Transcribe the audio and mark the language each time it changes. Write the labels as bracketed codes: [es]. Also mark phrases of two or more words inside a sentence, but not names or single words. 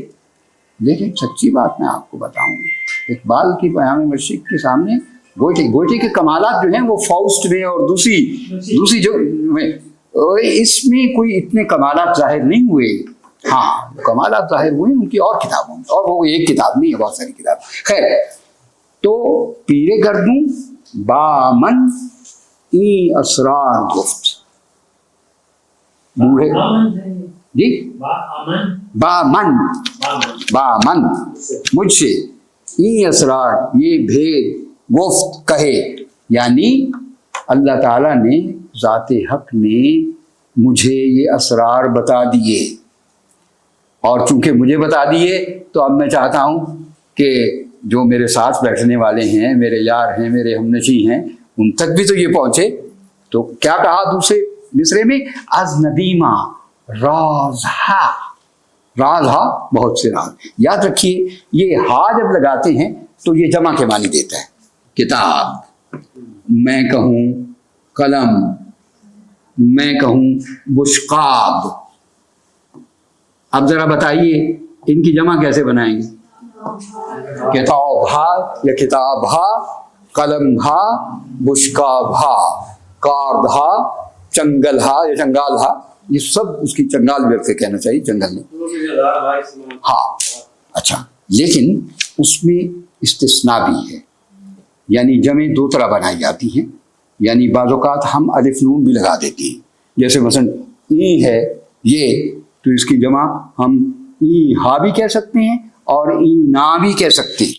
[ur] لیکن سچی بات میں آپ کو بتاؤں، اقبال کی پیام مشرق کے سامنے گوئٹے کے کمالات جو ہیں وہ فاؤسٹ میں اور دوسری جو میں اس میں کوئی اتنے کمالات ظاہر نہیں ہوئے. ہاں کمالات ظاہر ہوئے ان کی اور کتابوں میں، اور وہ ایک کتاب نہیں ہے، بہت ساری کتاب. خیر، تو [fa] پیر گردوں با من این اسرار گفت، [ur] بوڑھے جی [fa] با من [ur] مجھ سے [fa] این اسرار [ur] یہ بھید گفت کہے، یعنی اللہ تعالیٰ نے ذات حق نے مجھے یہ اسرار بتا دیے. اور چونکہ مجھے بتا دیے تو اب میں چاہتا ہوں کہ جو میرے ساتھ بیٹھنے والے ہیں، میرے یار ہیں، میرے ہمنشی ہیں، ان تک بھی تو یہ پہنچے. تو کیا کہا دوسرے مصرے میں؟ [fa] از ندیمہ راز ہا. راز ہا [ur] بہت سے راز. یاد رکھیے یہ ہا جب لگاتے ہیں تو یہ جمع کے معنی دیتا ہے. کتاب، میں کہوں قلم، میں کہوں بشقاب. اب ذرا بتائیے ان کی جمع کیسے بنائیں گے؟ [fa] کتاب ہا یا کتاب ہا، قلم ہا، بشقاب ہا، کارد ہا، چنگل ہا یا چنگال ہا. [ur] یہ سب اس کی چنگال بھی کے کہنا چاہیے، جنگل میں. ہاں اچھا، لیکن اس میں استثناء بھی ہے، یعنی جمع دو طرح بنائی جاتی ہیں. یعنی بعض اوقات ہم الف نون بھی لگا دیتے ہیں. جیسے مثلا ای ہے یہ، تو اس کی جمع ہم ای ہا بھی کہہ سکتے ہیں اور ای نا بھی کہہ سکتے ہیں.